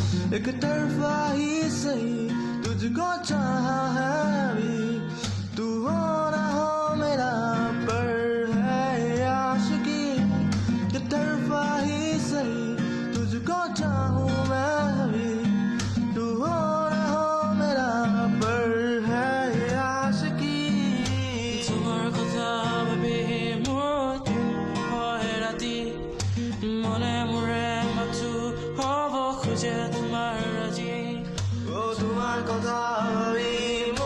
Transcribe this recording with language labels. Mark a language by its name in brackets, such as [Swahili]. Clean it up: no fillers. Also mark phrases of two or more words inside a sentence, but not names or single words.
[Hindi] एक तरफा ही सही तुझको चाहा है अभी तू हो ना हो मेरा पर है ये आशिकी एक तरफा ही सही तुझको चाहूं मैं अभी तू हो ना हो मेरा पर है ये आशिकी [Assamese] তোমার কথা ভাবি মোৰ হয় ৰাতি মনে মোৰে মাথো হ'ব খোজে তোমাৰ আজি তোমাৰ কথা ভাবি